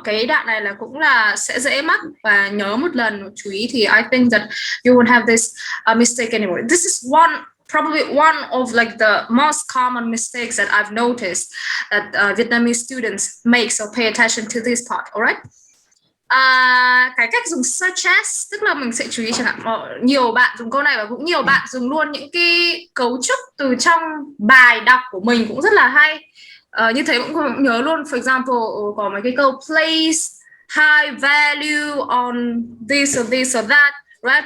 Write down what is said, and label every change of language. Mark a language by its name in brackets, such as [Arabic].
[Vietnamese] Cái đoạn này là cũng là sẽ dễ mắc, và nhớ một lần chú ý thì [English] I think that you won't have this mistake anymore. This is probably one of like the most common mistakes that I've noticed that Vietnamese students make. So pay attention to this part, alright? [Vietnamese] Cái cách dùng such as, tức là mình sẽ chú ý chẳng hạn nhiều bạn dùng câu này và cũng nhiều bạn dùng luôn những cái cấu trúc từ trong bài đọc của mình cũng rất là hay. Như thế cũng nhớ luôn. [English] For example, [Vietnamese] có mấy cái câu [English] place high value on this or that, right?